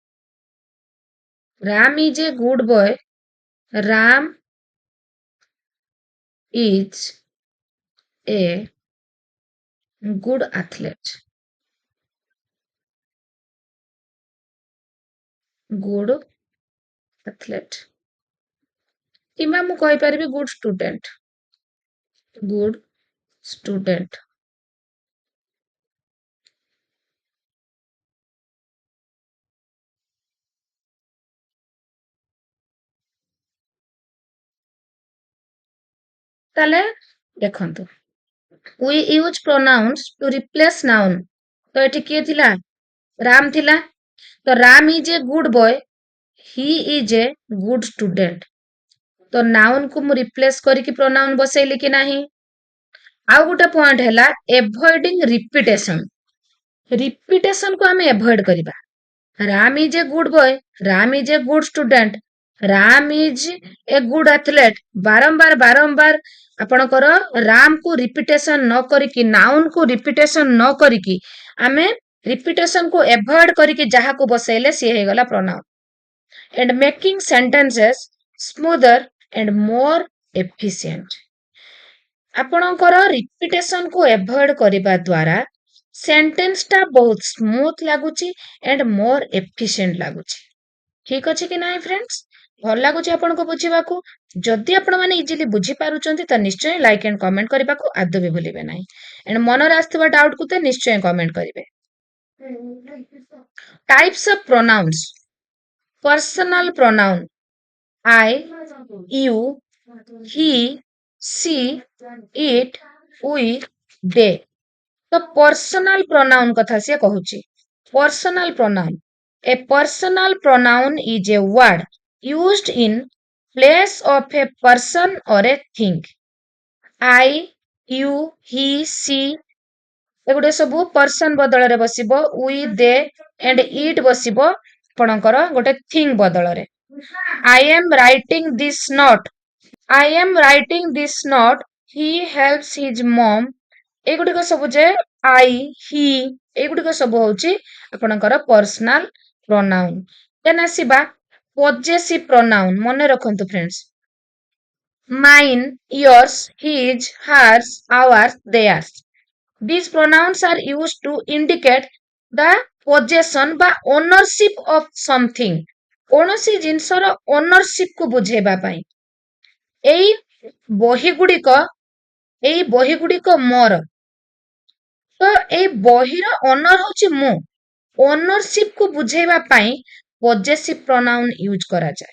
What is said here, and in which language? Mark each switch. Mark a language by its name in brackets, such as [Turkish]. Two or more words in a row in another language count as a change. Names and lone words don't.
[English] Ram is a good boy, Ram is a good athlete, good athlete, [Odia] କିମ୍ବା ମୁଁ କହିପାରିବି [English] good student, good student. [Odia] ତାହେଲେ ଦେଖନ୍ତୁ, [English] we use pronouns to replace noun, [Odia] ତ ଏଠି କିଏ ଥିଲା, ରାମ ଥିଲା, ତ [English] Ram is a good boy, he is a good student, [Odia] ତ ନାଉନ କୁ ମୁଁ ରିପ୍ଲେସ କରିକି ପ୍ରୋନାଉନ ବସେଇଲି କି ନାହିଁ? ଆଉ ଗୋଟେ ପଏଣ୍ଟ ହେଲା [English] avoiding repetition, [Odia] ରିପିଟେସନ କୁ ଆମେ ଏଭଏଡ କରିବା। [English] Ram is a good boy, Ram is a good student, Ram is a good athlete, [Odia] ବାରମ୍ବାର ବାରମ୍ବାର ଆପଣଙ୍କର ରାମ କୁ ରିପିଟେସନ ନ କରିକି, ନାଉନ କୁ ରିପିଟେସନ ନ କରିକି, ଆମେ ରିପିଟେସନ କୁ ଏଭଏଡ କରିକି ଯାହାକୁ ବସେଇଲେ ସିଏ ହେଇଗଲା ପ୍ରୋନାଉନ। [English] and making sentences smoother and more efficient, [Odia] ଆପଣଙ୍କର ରିପିଟେସନ କୁ ଏଭଏଡ କରିବା ଦ୍ୱାରା ସେଣ୍ଟେନ୍ସ ଟା ବହୁତ ସ୍ମୁଥ ଲାଗୁଛି [English] and more efficient [Odia] ଲାଗୁଛି। ଠିକ ଅଛି କି ନାହିଁ ଫ୍ରେଣ୍ଡସ୍? ଭଲ ଲାଗୁଛି ଆପଣଙ୍କୁ ବୁଝିବାକୁ? ଯଦି ଆପଣମାନେ ଇଜିଲି ବୁଝିପାରୁଛନ୍ତି ତ ନିଶ୍ଚୟ [English] like and comment [Odia] କରିବାକୁ ଆଦୌ ବି ଭୁଲିବେ ନାହିଁ। ଏଣ୍ଡ ମନରେ ଆସିଥିବା ଡାଉଟକୁ ତ ନିଶ୍ଚୟ କମେଣ୍ଟ କରିବେ। [English] Types of pronouns, personal pronoun, I, you, he, she, it, we, they। [Odia] ତ [English] personal pronoun [Odia] କଥା ସିଏ କହୁଛି। [English] personal pronoun, a personal pronoun is a word used in place of a person or a thing। I, you, he, she [Odia] ଏଗୁଡେ ସବୁ ପର୍ସନ ବଦଳରେ ବସିବ, [English] we, they and it [Odia] ବସିବ ଆପଣଙ୍କର ଗୋଟେ thing ବଦଳରେ। [English] I am writing this note, I am writing this note, he helps his mom, [Odia] ଏଗୁଡିକ ସବୁ ଯେ [English] I, he [Odia] ଏଗୁଡିକ ସବୁ ହଉଛି ଆପଣଙ୍କର [English] personal pronoun. [Odia] ଦେନ୍ ଆସିବା [English] possessive pronoun, [Odia] ମନେ ରଖନ୍ତୁ ଫ୍ରେଣ୍ଡସ୍, [English] mine, yours, his, hers, ours, theirs। These pronouns are used to indicate the possession ବା ownership of something, [Odia] କୌଣସି ଜିନିଷର ଓନରସିପ କୁ ବୁଝେଇବା ପାଇଁ। ଏଇ ବହି ଗୁଡ଼ିକ ମୋର, ତ ଏଇ ବହିର ଓନର ହଉଛି ମୁଁ। ଓନରସିପ କୁ ବୁଝେଇବା ପାଇଁ [English] possessive pronoun use [Odia] କରାଯାଏ।